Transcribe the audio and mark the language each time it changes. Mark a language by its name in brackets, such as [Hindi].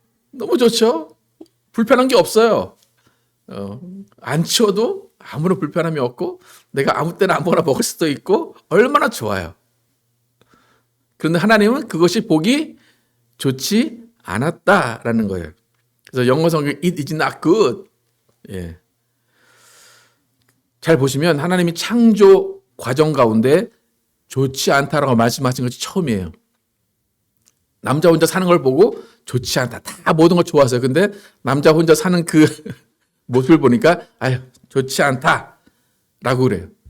[Korean] 너무 좋죠. 불편한 게 없어요. 안 치워도 아무런 불편함이 없고 내가 아무 때나 아무거나 먹을 수도 있고 얼마나 좋아요. 그런데 하나님은 그것이 보기 좋지 않았다라는 거예요. 그래서 영어 성경 [English] it is not good. [Korean] 예. 잘 보시면 하나님이 창조 과정 가운데 좋지 않다라고 말씀하신 것이 처음이에요. 남자 혼자 사는 걸 보고 좋지 않다. 다 모든 걸 좋았어요. 근데 남자 혼자 사는 그 모습을 보니까 좋지 않다라고 그래요.